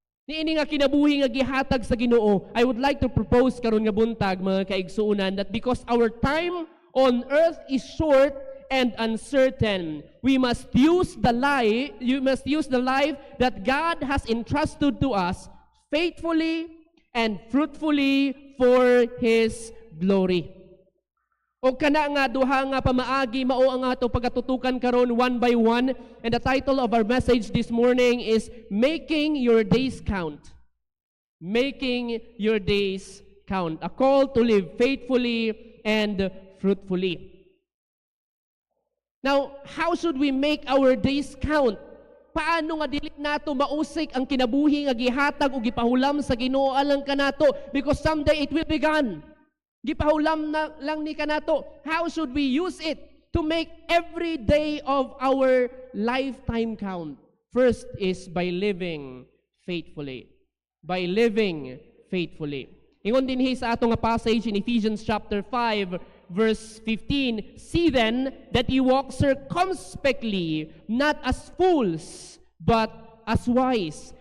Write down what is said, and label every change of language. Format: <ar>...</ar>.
<ceb>Niini nga kinabuhi nga gihatag sa Ginoo.</ceb> <en>I would like to propose</en> <ceb>karon nga buntag mga kaigsuunan</ceb> <en>that because our time on earth is short and uncertain, we must use the life that God has entrusted to us faithfully and fruitfully for His glory.</en> <ceb>O kana nga duha nga pamaagi mao ang ato pagatutukan karon</ceb> <en>one by one, and the title of our message this morning is Making Your Days Count. Making your days count. A call to live faithfully and fruitfully. Now, how should we make our days count?</en> <ceb>Paano nga dili nato mausik ang kinabuhi nga gihatag o gipahulam sa Ginoo alang kanato,</ceb> <en>because someday it will be gone.</en> <ceb>Gipahulam na lang ni kanato.</ceb> <en>How should we use it to make every day of our lifetime count? First is by living faithfully. By living faithfully.</en> <ceb>Ingon dinhi sa atong nga</ceb> <en>passage in Ephesians chapter 5, verse 15, "See then that you walk circumspectly, not as fools, but as wise."</en>